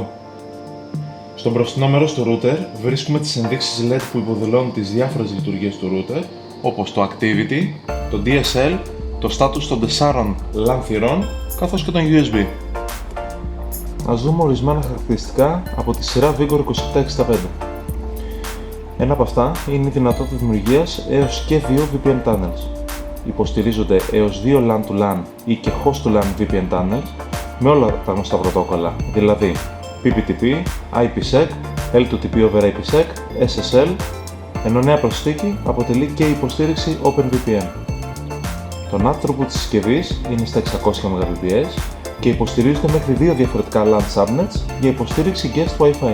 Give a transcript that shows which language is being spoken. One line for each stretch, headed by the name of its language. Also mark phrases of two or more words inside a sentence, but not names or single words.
Greek: Στο μπροστινό μέρος του router βρίσκουμε τις ενδείξεις LED που υποδηλώνουν τις διάφορες λειτουργίες του router, όπως το Activity, το DSL, το status των 4 LAN θυρών, καθώς και τον USB. Ας δούμε ορισμένα χαρακτηριστικά από τη σειρά Vigor 2765. Ένα από αυτά είναι η δυνατότητα δημιουργίας έως και 2
English: VPN tunnels.
Greek: Υποστηρίζονται έως 2
English: LAN to LAN
Greek: ή και
English: host to LAN VPN tunnels
Greek: με όλα τα γνωστά πρωτόκολλα, δηλαδή PPTP, IPsec,
English: L2TP over IPsec,
Greek: SSL, ενώ νέα προσθήκη αποτελεί και η υποστήριξη OpenVPN. Το
English: NAT throughput
Greek: της συσκευής είναι στα 600 Mbps και υποστηρίζονται μέχρι 2 διαφορετικά
English: LAN subnets
Greek: για υποστήριξη
English: guest Wi-Fi.